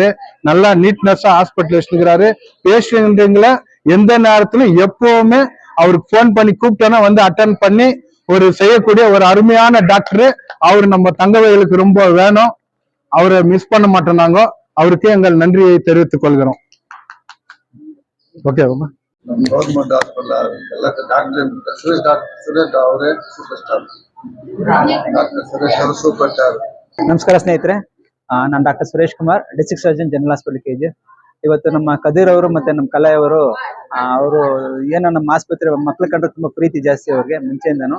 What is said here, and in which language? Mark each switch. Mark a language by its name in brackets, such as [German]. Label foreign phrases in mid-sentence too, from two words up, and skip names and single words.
[Tamil] நல்லா நீட்னஸா ஹாஸ்பிட்டல் வச்சுக்கிறாரு. பேஷண்ட்டுங்களை எந்த நேரத்திலும் எப்பவுமே அவருக்கு போன் பண்ணி கூப்பிட்டோன்னா வந்து அட்டன் பண்ணி ஒரு செய்யக்கூடிய ஒரு அருமையான டாக்டர். அவர் நம்ம தங்கவயலுக்கு ரொம்ப வேணும். அவரை மிஸ் பண்ண மாட்டோம். நாங்க அவருக்கு எங்கள் நன்றியை தெரிவித்துக் கொள்கிறோம். ஓகே, [English] government hospital [Kannada] ಎಲ್ಲ ಸುರೇಶ್ ಅವರೇ [English] super star. [Kannada] ಡಾಕ್ಟರ್ ಸುರೇಶ್ ಅವರು [English] super star. [Kannada] ನಮಸ್ಕಾರ ಸ್ನೇಹಿತರೆ, ನಾನು ಡಾಕ್ಟರ್ ಸುರೇಶ್ ಕುಮಾರ್, [English] district surgeon general hospital [Kannada] ಕೆಜಿ. ಇವತ್ತು ನಮ್ಮ ಕದೀರ್ ಅವರು ಮತ್ತೆ ನಮ್ಮ ಕಲಾಯ್ ಅವರು ಏನೋ ನಮ್ಮ ಆಸ್ಪತ್ರೆ ಮಕ್ಳ ಕಂಡ್ರೆ ತುಂಬಾ ಪ್ರೀತಿ ಜಾಸ್ತಿ ಅವ್ರಿಗೆ ಮುಂಚೆಯಿಂದನು.